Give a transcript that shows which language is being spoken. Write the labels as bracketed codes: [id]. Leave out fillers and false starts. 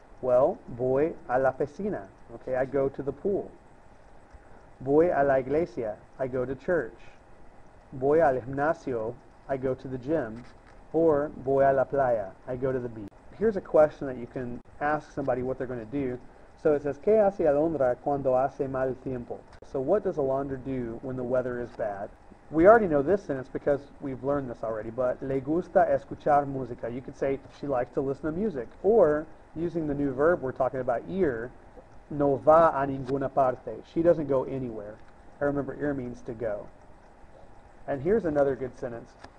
[en] Well, [es] voy a la piscina. [en] Okay, I go to the pool. [es] Voy a la iglesia. [en] I go to church. [es] Voy al gimnasio. [en] I go to the gym. Or [es] voy a la playa. [en] I go to the beach. Here's a question that you can ask somebody what they're going to do. So it says, [es] ¿Qué hace Alondra cuando hace mal tiempo? [en] So what does Alondra do when the weather is bad? We already know this sentence because we've learned this already, but [es] le gusta escuchar música. [en] You could say she likes to listen to music. Or, using the new verb we're talking about, ir, [es] no va a ninguna parte. [en] She doesn't go anywhere. And remember, ir means to go. And here's another good sentence.